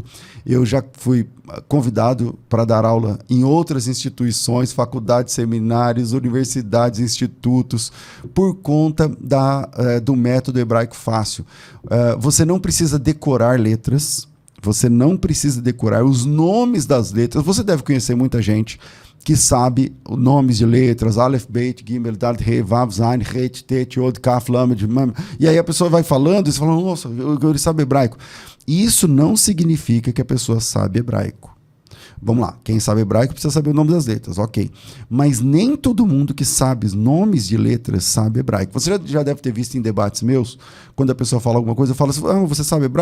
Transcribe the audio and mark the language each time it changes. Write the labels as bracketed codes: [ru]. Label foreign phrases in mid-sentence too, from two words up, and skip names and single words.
[pt] Eu já fui convidado para dar aula em outras instituições, faculdades, seminários, universidades, institutos, por conta do método hebraico fácil. Você não precisa decorar letras, você não precisa decorar os nomes das letras. Você deve conhecer muita gente que sabe os nomes de letras, [he] אלף, בית, גימל, דלת, הא, וו, זין, חית, טית, יוד, כף, למד, מם. [pt] E aí a pessoa vai falando e você fala, nossa, ele sabe hebraico. Isso não significa que a pessoa sabe hebraico. Vamos lá, quem sabe hebraico precisa saber o nome das letras, ok. Mas nem todo mundo que sabe os nomes de letras sabe hebraico. Você já deve ter visto em debates meus, quando a pessoa fala alguma coisa, eu falo assim, você sabe hebraico?